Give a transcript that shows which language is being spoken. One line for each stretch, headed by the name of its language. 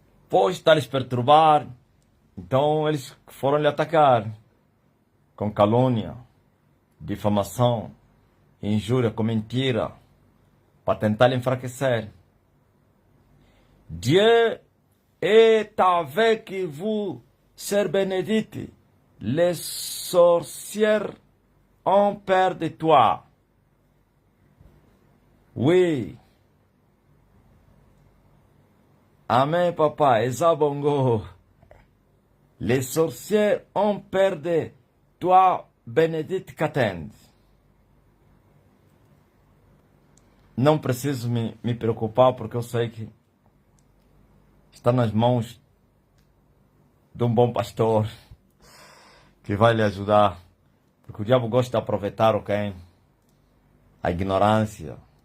Portuguese: Pode estar lhes perturbar. Então eles foram lhe atacar com calúnia, difamação, injúria, com mentira, para tentar lhe enfraquecer.
French: Dieu est avec vous, sœur Bénédicte. Les sorcières ont peur de toi. Oui. Amen, papa. Ezabongo. Les sorcières ont peur de toi, Bénédicte Catende.
Portuguese: Não preciso me preocupar, porque eu sei que está nas mãos de um bom pastor que vai lhe ajudar. Porque o diabo gosta de aproveitar a ignorância.